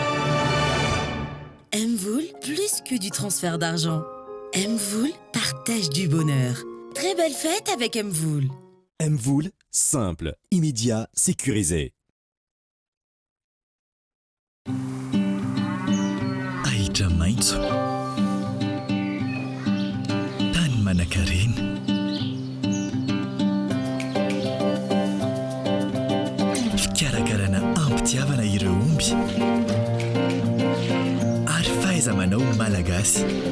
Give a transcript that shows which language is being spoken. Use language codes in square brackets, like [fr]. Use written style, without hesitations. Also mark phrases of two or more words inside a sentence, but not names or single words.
[fr] M-Voul, plus que du transfert d'argent. M-Voul partage du bonheur. Très belle fête avec M-Voul. M-Voul, simple, immédiat, sécurisé. [mg] Ahitra maitso. Tany manan-karena. Fikarakarana ampitiavana ireo omby ary fahaiza-manao malagasy.